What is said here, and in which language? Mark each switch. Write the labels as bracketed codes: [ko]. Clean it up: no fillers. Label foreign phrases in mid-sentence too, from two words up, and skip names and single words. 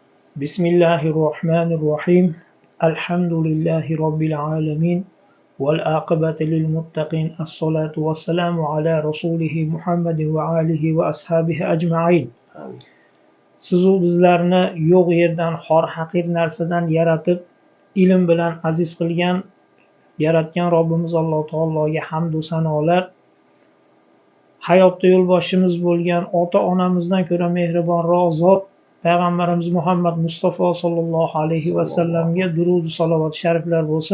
[ar] بسم الله الرحمن الرحيم. الحمد لله رب العالمين. والعاقبة للمتقين. الصلاة والسلام على رسوله محمد وآله وأصحابه أجمعين. [uz] Sizu bizlarni yo'q yerdan, xor haqir narsadan yaratib, ilm bilan aziz qilgan, yaratgan Robbimiz Alloh taologa hamd va sanolar. Hayotda yo'lboshimiz bo'lgan ota-onamizdan ko'ra mehribonroq zot Payg'ambarimiz Muhammad Mustafa [ar] صلى الله عليه وسلم [uz] durud va salovat shariflar bo'lsin.